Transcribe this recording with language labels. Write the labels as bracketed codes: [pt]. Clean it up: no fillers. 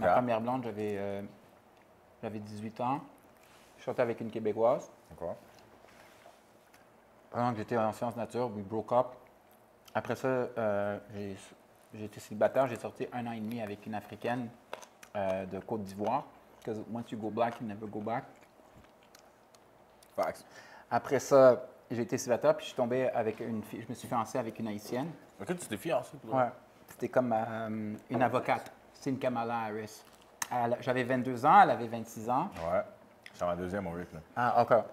[fr] Ma première blonde, j'avais 18 ans. Je sortais avec une Québécoise. D'accord. Pendant que j'étais en sciences nature, [en] we broke up. [fr] Après ça, j'ai été célibataire. J'ai sorti 1 an et demi avec une Africaine de Côte d'Ivoire. [en] Because once you go black, you never go back. Facts. [fr] Après ça, j'ai été célibataire, puis je suis tombé avec une fille. Je me suis fiancé avec une Haïtienne. Ok, tu t'es fiancé, toi? Ouais. C'était comme une avocate. C'est une Kamala Harris. J'avais 22 ans, elle avait 26 ans. Ouais. Je suis en deuxième, mon Rick, là. Ah, OK.